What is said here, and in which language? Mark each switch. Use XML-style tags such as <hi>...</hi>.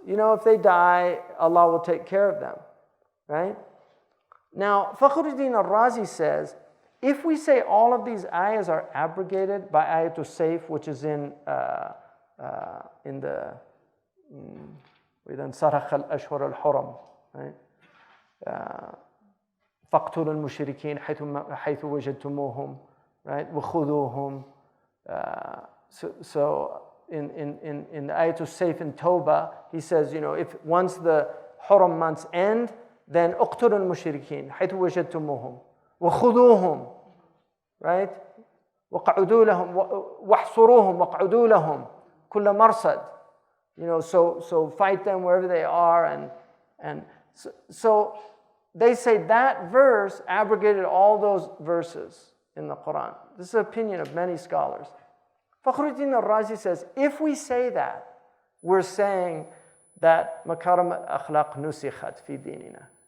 <en>You know, if they die, Allah will take care of them, right? Now, Fakhruddin al-Razi says, if we say all of these ayahs are abrogated by ayatul sayf, which is in the</en> <ar>وَإِذَا انْسَلَخَ الْأَشْهُرُ الْحُرُمُ,</ar> <en>right?</en> <ar>فَاقْتُلُوا الْمُشْرِكِينَ حَيْثُ وَجَدْتُمُوهُم, right? وَخُذُوهُم.</ar> <en>So in the ayatul sayf in Tawbah, he says, you know, if once the Hurum months end, then</en> <ar>اقتلوا المشركين حيث وجدتموهم وخذوهم,</ar> <en>right?</en> <ar>وقعدوا لهم واحصروهم وقعدوا لهم كل مرصد.</ar> <en>You know, so fight them wherever they are, and so they say that verse abrogated all those verses in the Quran. This is the opinion of many scholars. Fakhruddin al-Razi says, if we say that, we're saying that</en> <ar>makarim al-akhlaq nusikhat fi dinina.</ar>